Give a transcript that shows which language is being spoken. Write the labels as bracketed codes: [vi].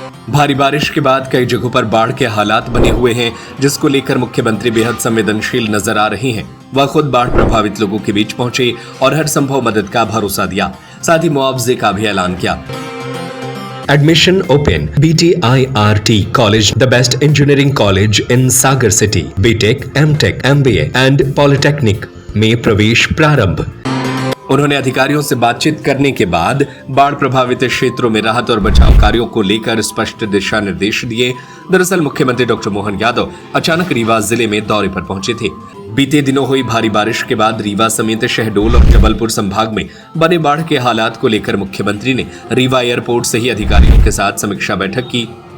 [hi] भारी बारिश के बाद कई जगहों पर बाढ़ के हालात बने हुए हैं, जिसको लेकर मुख्यमंत्री बेहद संवेदनशील नजर आ रही हैं। वह खुद बाढ़ प्रभावित लोगों के बीच पहुंचे और हर संभव मदद का भरोसा दिया, साथ ही मुआवजे का भी ऐलान किया। [en] Admission open. BTIRT College, the best engineering college in Sagar City. [hi] BTech, MTech, MBA and Polytechnic में प्रवेश प्रारंभ। उन्होंने अधिकारियों से बातचीत करने के बाद बाढ़ प्रभावित क्षेत्रों में राहत और बचाव कार्यों को लेकर स्पष्ट दिशा निर्देश दिए। दरअसल मुख्यमंत्री डॉक्टर मोहन यादव अचानक रीवा जिले में दौरे पर पहुंचे थे। बीते दिनों हुई भारी बारिश के बाद रीवा समेत शहडोल और जबलपुर संभाग में बने बाढ़ के हालात को लेकर मुख्यमंत्री ने रीवा एयरपोर्ट से ही अधिकारियों के साथ समीक्षा बैठक की।